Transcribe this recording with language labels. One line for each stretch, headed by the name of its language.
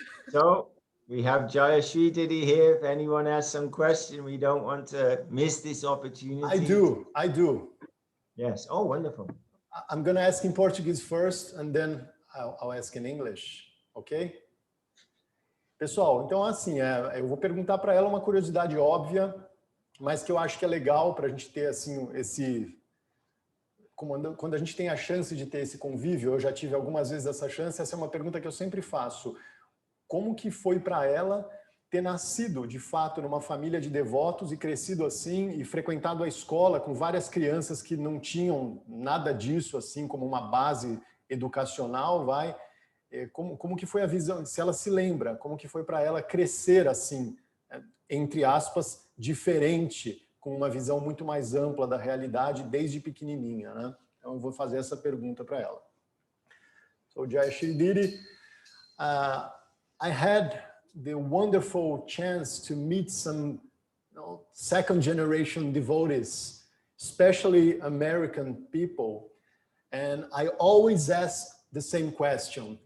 English: So we have Jayashri Didi here. If anyone has some question, we don't want to miss this opportunity. I do. Yes. Oh, wonderful. I'm going to ask in Portuguese first, and then I'll ask in English, ok?
Portuguese: Pessoal, então assim, eu vou perguntar para ela uma curiosidade óbvia, mas que eu acho que é legal para a gente ter assim, quando a gente tem a chance de ter esse convívio, eu já tive algumas vezes essa chance, essa é uma pergunta que eu sempre faço. Como que foi para ela ter nascido, de fato, numa família de devotos e crescido assim, e frequentado a escola com várias crianças que não tinham nada disso, assim, como uma base educacional, como que foi a visão, se ela se lembra, como que foi para ela crescer assim, entre aspas, diferente, com uma visão muito mais ampla da realidade desde pequenininha, né? Então eu vou fazer essa pergunta para ela.
English: So Jayashri Didi, I had the wonderful chance to meet some second generation devotees, especially American people, and I always ask the same question.